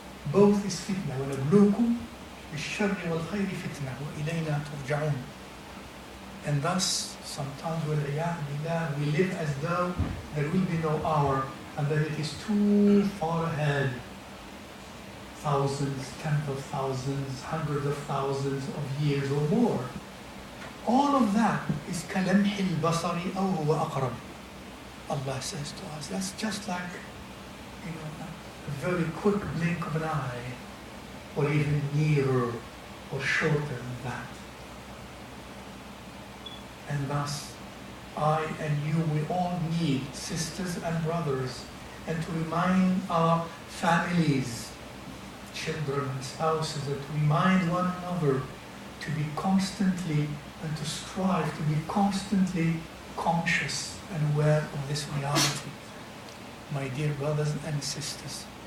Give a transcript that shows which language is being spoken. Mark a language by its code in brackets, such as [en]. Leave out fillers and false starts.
[en] Both is fitna. [ar] وَنَبْلُوكُمْ بِالشَّرِّ وَالْخَيْرِ فِتْنَةً وَإِلَيْنَا تُرْجَعُونَ. [en] And thus, sometimes we live as though there will be no hour, and that it is too far ahead. Thousands, tens of thousands, hundreds of thousands of years or more. All of that is [ar] كَلَمْحِ الْبَصَرِ أَوْ هُوَ أَقْرَبُ. [en] Allah says to us, that's just like, a very quick blink of an eye, or even nearer or shorter than that. And thus, I and you, we all need sisters and brothers, and to remind our families, children and spouses, and to remind one another to be constantly and to strive to be constantly conscious and aware of this reality, my dear brothers and sisters.